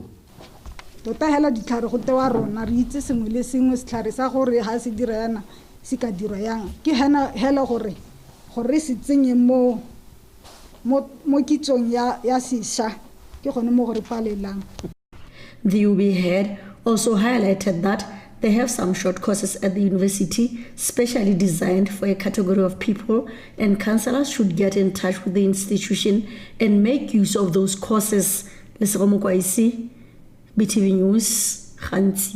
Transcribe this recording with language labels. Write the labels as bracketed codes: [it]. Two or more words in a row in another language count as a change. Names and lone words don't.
[tn] tota hela ditlhare go tewa rona re itse sengwe le sengwe setlhare sa gore ha se dira yana se ka dirwa yang ke hela gore se tsenye mo kitsong ya sisha ke gone mo gore palelang. [en] The UB head also highlighted that They have some short courses at the university, specially designed for a category of people, and councillors should get in touch with the institution and make use of those courses. Lesego Mokwaisi, BTV News, Khanti.